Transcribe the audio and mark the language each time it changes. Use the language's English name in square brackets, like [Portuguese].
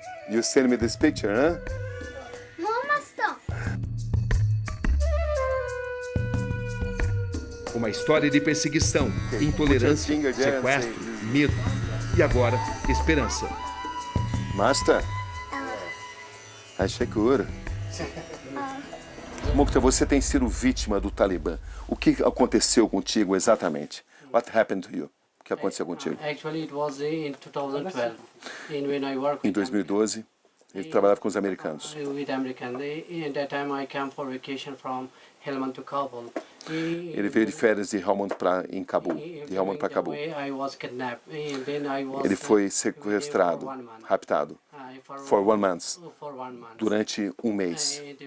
[English] You send me this picture, huh? [Portuguese] Uma história de perseguição, intolerância, sequestro, medo. E agora, esperança. Master? Achei cura. Mukhtar, você tem sido vítima do Talibã. O que aconteceu contigo exatamente? [English] What happened to you? [Portuguese] O que aconteceu contigo? [English] Actually, it was in 2012. When I worked [Portuguese] em 2012, ele trabalhava com os americanos. [English] With American. In that time, I came for vacation from Helmand to Kabul. [Portuguese] Ele veio de férias de Helmand para Cabul, de Helmand para Cabul. Ele foi sequestrado, raptado, [English] for 1 month, [Portuguese] durante 1 mês.